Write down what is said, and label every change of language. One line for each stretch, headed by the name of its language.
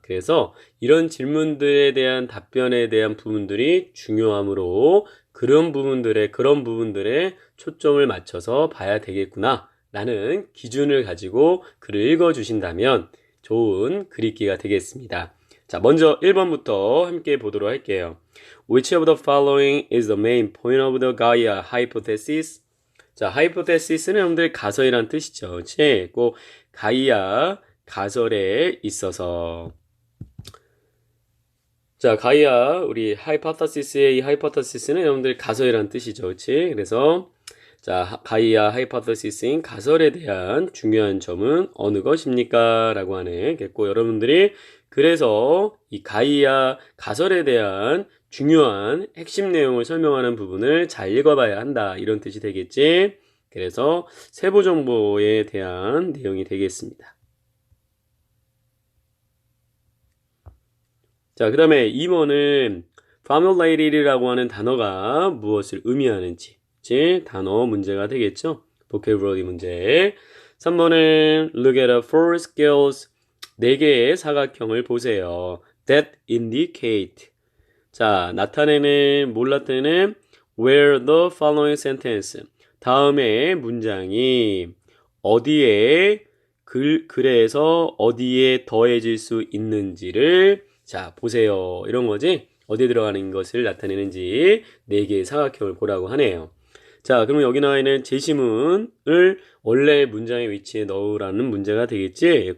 Korean: 그래서 이런 질문들에 대한 답변에 대한 부분들이 중요하므로 그런 부분들에 초점을 맞춰서 봐야 되겠구나 라는 기준을 가지고 글을 읽어주신다면 좋은 글읽기가 되겠습니다. 자, 먼저 1번부터 함께 보도록 할게요.
English: Which of the following is the main point of the Gaia hypothesis?
Korean: 자, hypothesis는 여러분들 가설이란 뜻이죠. 그렇지? 꼭 가이아 가설에 있어서 자, 가이아 우리 hypothesis의 이 hypothesis는 여러분들 가설이란 뜻이죠. 그렇지? 그래서 자, 가이아 하이포테시스인 가설에 대한 중요한 점은 어느 것입니까? 라고 하는 겠고 여러분들이 그래서 이 가이아 가설에 대한 중요한 핵심 내용을 설명하는 부분을 잘 읽어봐야 한다. 이런 뜻이 되겠지. 그래서 세부 정보에 대한 내용이 되겠습니다. 자, 그 다음에 2번은 formulated라고 하는 단어가 무엇을 의미하는지 단어 문제가 되겠죠. vocabulary 문제. 3번은
English: look at the four skills
Korean: 4개의 사각형을 보세요.
English: That indicate.
Korean: 자, 나타내는, 뭘 나타내는?
English: Where the following sentence.
Korean: 다음의 문장이 어디에 글에서 어디에 더해질 수 있는지를 자, 보세요. 이런 거지? 어디에 들어가는 것을 나타내는지 4개의 사각형을 보라고 하네요. 자, 그러면 여기 나와 있는 제시문을 원래 문장의 위치에 넣으라는 문제가 되겠지?